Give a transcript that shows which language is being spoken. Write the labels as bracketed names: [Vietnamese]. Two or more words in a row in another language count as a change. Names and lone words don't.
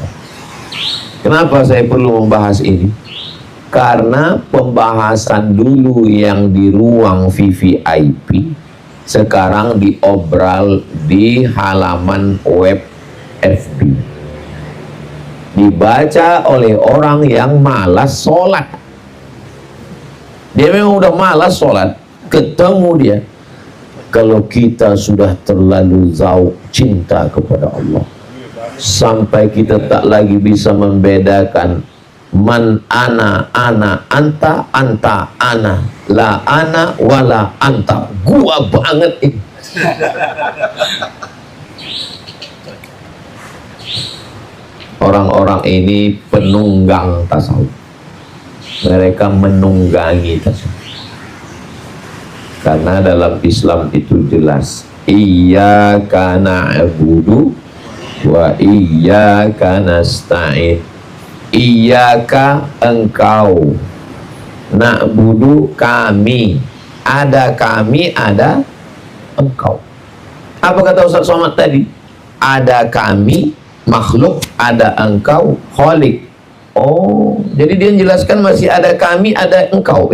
[Indonesian] Kenapa saya perlu membahas ini? Karena pembahasan dulu yang di ruang VVIP, sekarang diobral di halaman web FB, dibaca oleh orang yang malas sholat. Dia memang udah malas sholat, ketemu dia. Kalau kita sudah terlalu zauk cinta kepada Allah, sampai kita tak lagi bisa membedakan [Arabic] من أنا أنت أنا، لا أنا ولا أنت, [Indonesian] gua banget ini. Orang-orang ini penunggang tasawuf, mereka menunggangi tasawuf. Karena dalam Islam itu jelas, [Arabic] إياك نعبد وإياك نستعين. [Indonesian] Iyyaka engkau, na'budu kami, ada kami, ada engkau. Apa kata Ustaz Somad tadi? Ada kami makhluk, ada engkau khalik. Oh, jadi dia menjelaskan masih ada kami, ada engkau.